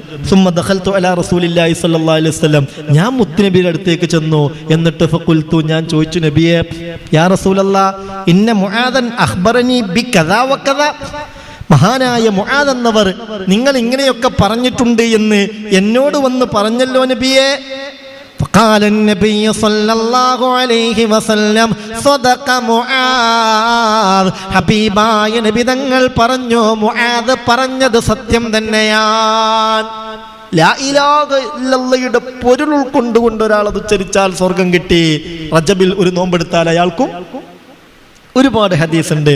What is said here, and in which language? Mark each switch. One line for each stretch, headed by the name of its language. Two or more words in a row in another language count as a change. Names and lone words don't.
Arabic: ثم دخلت على رسول الله صلى الله عليه وسلم,
Malayalam: ഞാൻ മുത്തുനബിയുടെ അടുത്തേക്ക് ചെന്നു. എന്നിട്ട് ഫഖുൽതു, ഞാൻ ചോദിച്ചു, നബിയെ,
Arabic: يا رسول الله, إن معاذا أخبرني بكذا وكذا,
Malayalam: മഹാനായ മുആദ് എന്നവർ നിങ്ങൾ ഇങ്ങനെയൊക്കെ പറഞ്ഞിട്ടുണ്ട് എന്ന് എന്നോട് വന്ന് പറഞ്ഞല്ലോ നബിയെ.
Arabic: فقال النبي صلى الله عليه وسلم صدق معاذ,
Malayalam: ഹബീബായ നബി തങ്ങൾ പറഞ്ഞു, മുആദ് പറഞ്ഞത് സത്യം തന്നെയാണ്.
Arabic: لا إله إلا الله
Malayalam: പൊരുൾ ഉൾക്കൊണ്ടുകൊണ്ട് ഒരാൾ അത് ഉച്ചരിച്ചാൽ സ്വർഗം കിട്ടി. റജബിൽ ഒരു നോമ്പെടുത്താൽ അയാൾക്കും ഒരുപാട് ഹദീസ് ഉണ്ട്.